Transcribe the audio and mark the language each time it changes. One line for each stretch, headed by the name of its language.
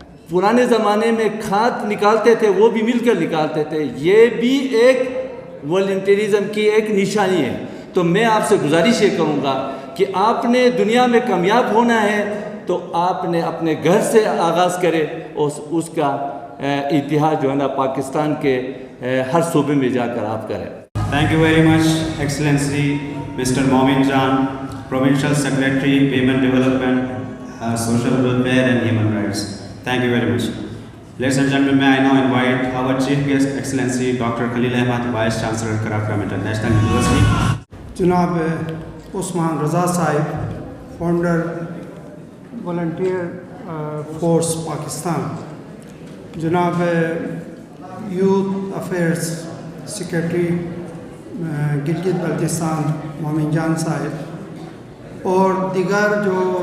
Urdu: پرانے زمانے میں کھاد نکالتے تھے وہ بھی مل کر نکالتے تھے، یہ بھی ایک والنٹیرزم کی ایک نشانی ہے۔ تو میں آپ سے گزارش یہ کروں گا کہ آپ نے دنیا میں کامیاب ہونا ہے تو آپ نے اپنے گھر سے آغاز کرے اور اس کا اتحاد جو ہے نا پاکستان کے ہر صوبے میں جا کر آپ کریں۔
English: Thank you very much, Excellency Mr. Momin Jan, Provincial Secretary, Women Development, Social Welfare and Human Rights. Thank you very much. Ladies and gentlemen, may I now invite our Chief Guest, Excellency Dr. Khalil Ahmad, Vice Chancellor, Karakoram International University.
Urdu: جناب عثمان رضا صاحب، founder volunteer force Pakistan, جناب youth affairs secretary Gilgit Baltistan مومن جان صاحب، اور دیگر جو